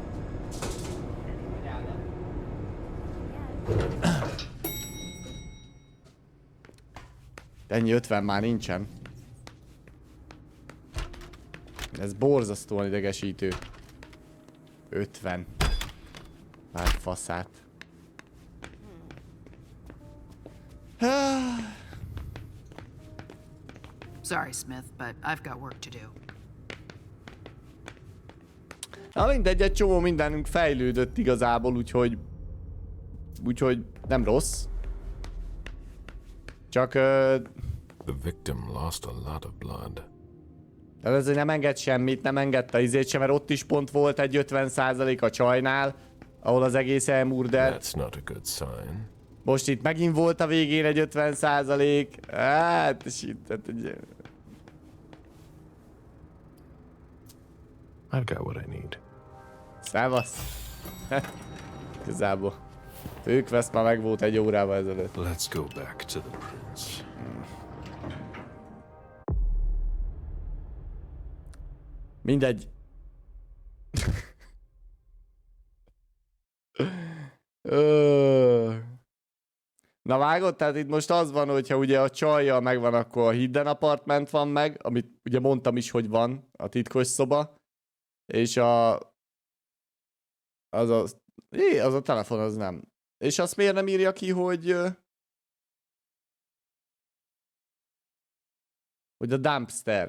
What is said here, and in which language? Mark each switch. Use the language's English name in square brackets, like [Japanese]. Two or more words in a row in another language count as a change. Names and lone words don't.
[Hungarian] Ennyi 50 már nincsen. Ez borzasztóan idegesítő. 50. Már faszát. [English] Sorry, Smith, but I've got work to do. [Hungarian] Na mindegy, egy csomó mindenünk fejlődött igazából, úgyhogy nem rossz. Csak... [English] The victim lost a lot of blood. [Hungarian] De ezért nem enged semmit, nem engedte izét sem, mert ott is pont volt egy 50% a csajnál, ahol az egész elmurdelt. [English] That's not a good sign. [Hungarian] Most itt megint volt a végén egy 50%. Hát, [English] shit, I've got what I need. [Hungarian] Szevasz. Igazából. Főquest már meg volt egy órával ezelőtt. [English] Let's go back to the prince. [Hungarian] Mindegy. Na vágod? Tehát itt most az van, hogyha ugye a csajjal megvan, akkor a [English] hidden apartment [Hungarian] van meg, amit ugye mondtam is, hogy van, a titkos szoba. És az a telefon, az nem. És azt miért nem írja ki, hogy a dumpster.